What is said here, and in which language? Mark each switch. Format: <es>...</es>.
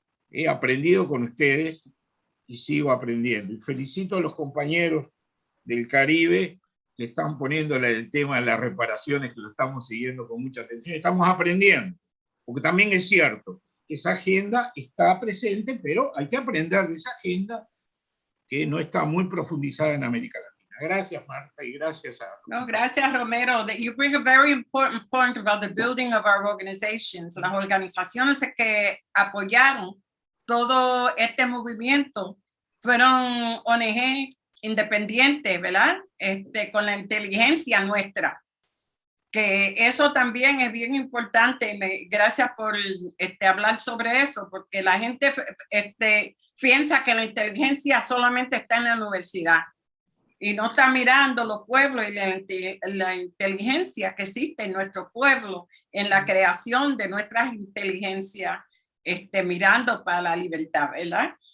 <es>He aprendido con ustedes y sigo aprendiendo. Y felicito a los compañeros del Caribe que están poniéndole el tema de las reparaciones, que lo estamos siguiendo con mucha atención. Estamos aprendiendo, porque también es cierto que esa agenda está presente, pero hay que aprender de esa agenda que no está muy profundizada en América Latina. Gracias, Marta, y gracias a... No, gracias, Romero.</es> <en>That you bring a very important point about the building of our organizations.</en> <es>Las organizaciones que apoyaron todo este movimiento fueron ONG independientes, ¿verdad? Con la inteligencia nuestra. Que eso también es bien importante. Gracias por hablar sobre eso, porque la gente piensa que la inteligencia solamente está en la universidad y no está mirando los pueblos y la inteligencia que existe en nuestro pueblo, en la creación de nuestras inteligencias, mirando para la libertad, ¿verdad?</es>